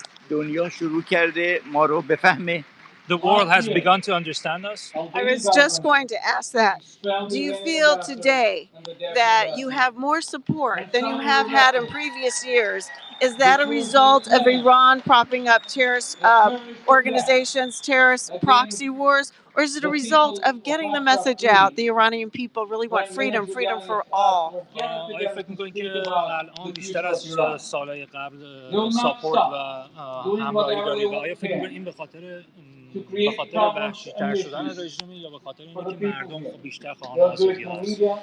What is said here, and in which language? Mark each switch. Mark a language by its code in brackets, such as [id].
[fa] دنیا شروع کرده ما رو بفهمه. [en] The world has begun to understand us. I was just going to ask that. Do you feel today that you have more support than you have had in previous years? Is that a result of Iran propping up terrorist organizations, terrorist proxy wars, or is it a result of getting the message out? The Iranian people really want freedom for all. [fa] آیا فکر می‌کنید که الان بیشتر از سال‌های قبل ساپورت و همراهی دارید و آیا فکر می‌کنید این به خاطر وحشی‌تر شدن رژیم یا به خاطر اینکه که مردم بیشتر خواهان آزادی هست؟